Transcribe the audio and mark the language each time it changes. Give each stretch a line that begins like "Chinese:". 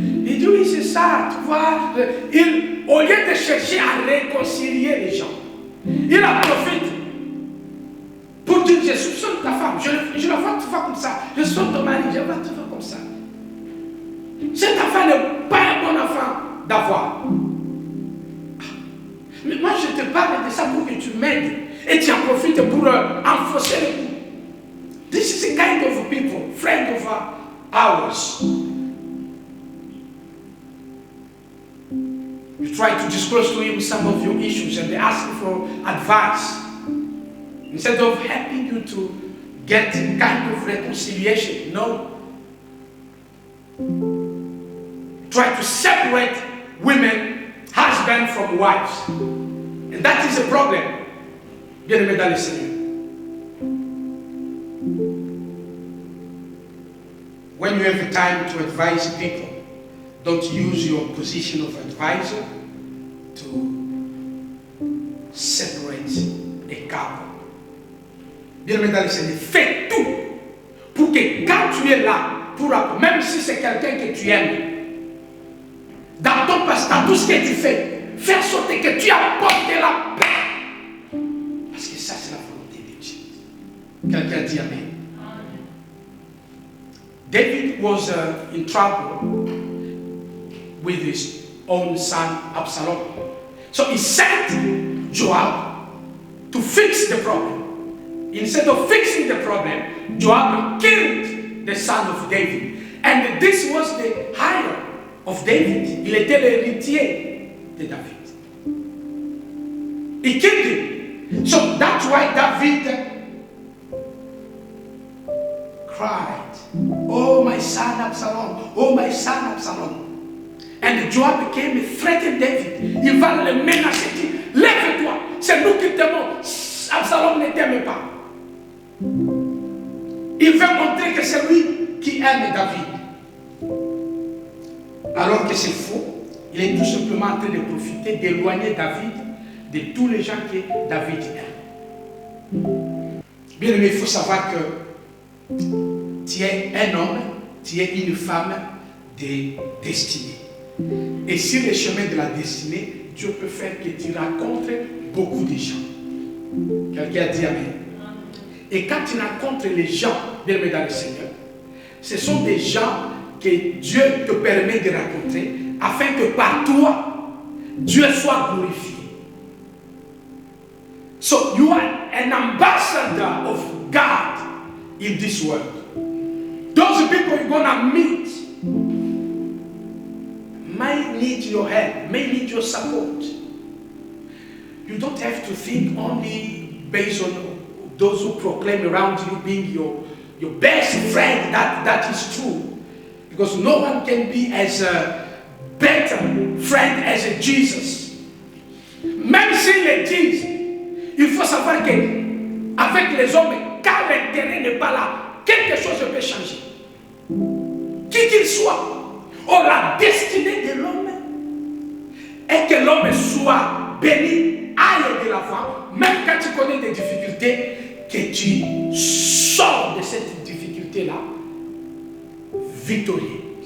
French: Il dit, oui, c'est ça, tu vois. Au lieu de chercher à réconcilier les gens, il en profite pour dire, je soupçonne ta femme, je la vois toujours comme ça. Je soupçonne ton mari, je la vois toujours comme ça. Cet enfant n'est pas un bon enfant d'avoir. Mais moi, je te parle de ça pour que tu m'aides. Et tu en profites pour enfoncer le coup.
English: This is a kind of people, friend of ours. You try to disclose to him some of your issues and they ask you for advice. Instead of helping you to get kind of reconciliation, no. Try to separate women, husband from wives. And that is a problem.
French: Bien-aimés dans le Seigneur.
English: When you have the time to advise people, don't use your position of advisor to separate a couple.
French: Bien-aimés dans le Seigneur, fais tout pour que quand tu es là, même si c'est quelqu'un que tu aimes, dans ton passe-temps, tout ce que tu fais, faire sortir que tu apportes la paix. Parce que ça, c'est la volonté de Dieu. Quelqu'un dit Amen.
English: David was in trouble with his own son Absalom. So he sent Joab to fix the problem. Instead of fixing the problem, Joab killed the son of David. And this was the hire of David.
French: Il était l'héritier de David.
English: He killed him. So that's why David cried, "Oh my son Absalom, oh my son Absalom." And Joab came and threatened David.
French: Il va le menacer, il dit, lève-toi, c'est nous qui t'aimons. Absalom ne t'aime pas. Il veut montrer que c'est lui qui aime David. Alors que c'est faux. Il est tout simplement en train de profiter d'éloigner David de tous les gens que David aime. Bien aimé, il faut savoir que tu es un homme, tu es une femme de destinée. Et sur le chemin de la destinée, Dieu peut faire que tu rencontres beaucoup de gens. Quelqu'un a dit Amen. Et quand tu rencontres les gens, bien aimé dans le Seigneur, ce sont des gens que Dieu te permet de rencontrer afin que par toi, Dieu soit glorifié.
English: So you are an ambassador of God in this world. Those people you're gonna meet might need your help, may need your support. You don't have to think only based on those who proclaim around you being your best friend. That is true. Because no one can be as a better friend as a Jesus.
French: Même s'ils le disent, il faut savoir qu'avec les hommes, quand l'intérêt n'est pas là, quelque chose peut changer. Qui qu'il soit, la destinée de l'homme est que l'homme soit béni, aille de l'avant, même quand tu connais des difficultés, que tu sors de cette difficulté-là victorieux.